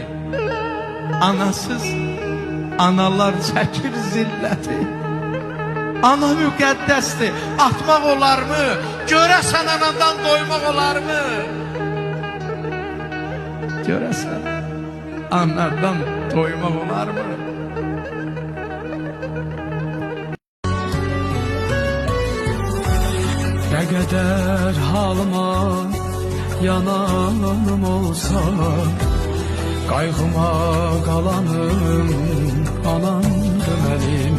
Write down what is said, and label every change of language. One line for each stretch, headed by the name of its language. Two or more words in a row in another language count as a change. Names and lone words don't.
Azerbaijani: Anasız analar çəkir zilləti. Ana müqəddəsdir, atmaq olarmı? Görəsən anadan doymaq olarmı? Görəsən anadan doymaq olarmı?
Turkish: Ne kadar halıma yananım olsa, kaygıma kalanım anamdı benim.